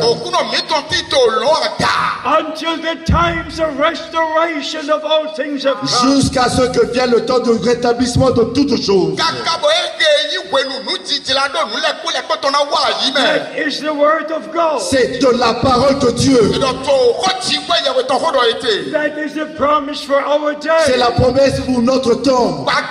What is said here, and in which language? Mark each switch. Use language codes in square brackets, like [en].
[en] until the times of restoration of all things things of God. [fr] Jusqu'à ce que vienne le temps de rétablissement de toutes choses. [en] That is the word of God. [fr] C'est de la parole de Dieu. [en] That is the promise for our day. [fr] C'est la promesse pour notre temps.